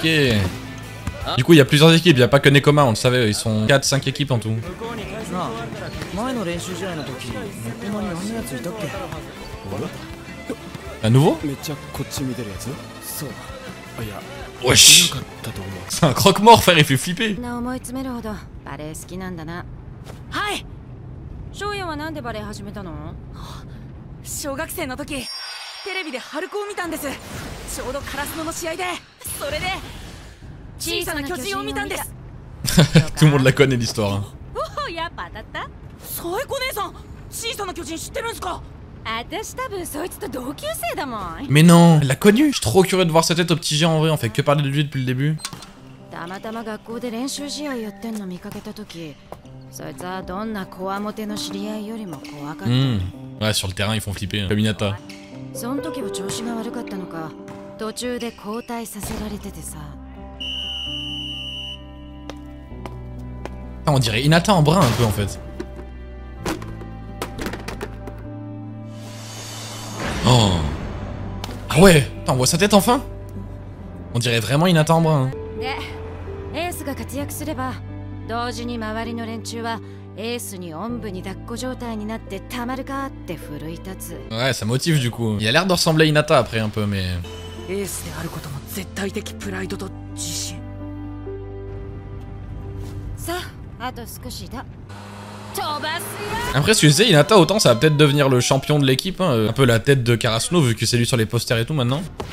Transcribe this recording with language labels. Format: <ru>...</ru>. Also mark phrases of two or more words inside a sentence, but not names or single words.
<fr>Du coup, il y a plusieurs équipes, il n'y a pas que Nekoma, on le savait, ils sont 4-5 équipes en tout. À nouveau? Wesh. C'est un croque-mort, frère, il fait flipper.</fr> <ja>翔也はなんでバレエ始めたの？小学生の時テレビで春子を見たんです。ちょうどカラスノの試合で、それで小さな巨人を見たんです。</ja> <fr>Tout le monde la connaît l'histoire. Hein.</fr> <ja>おお、やっぱ当たった？サエコ姉さん、小さな巨人知ってるんすか？私多分そいつと同級生だもん。</ja> <fr>Mais non, elle l'a connu. Je suis trop curieux de voir sa tête au petit géant en vrai, on fait que parler de lui depuis le début.</fr> <ja>たまたま学校で練習試合やってんの見かけた時。そいつはどんなこわもての知り合いよりも怖かった。</ja> <fr>Ouais, sur le terrain, ils font flipper. Comme Hinata.</fr> <ja>その時は調子が悪かったのか、途中で交代させられててさ。</ja> <fr>On dirait Hinata en brun un peu en fait. Oh. Ah ouais, on voit sa tête enfin. On dirait vraiment Hinata en brun. Hein.</fr> <ja>で、エースが活躍すれば。 同時に周りの連中はエースにおんぶに抱っこ状態になってたまるかって奮い立つ。</ja> <fr>Ouais, ça motive du coup. Il a l'air de ressembler à Hinata après un peu, mais.</fr> <ja>エースであることの絶対的プライドと自信。さあ、あと少しだ。飛ばすよ。</ja> <fr>Après, ce que je sais, Hinata, autant ça va peut-être devenir le champion de l'équipe, hein, un peu la tête de Karasuno vu que c'est lui sur les posters et tout maintenant.</fr>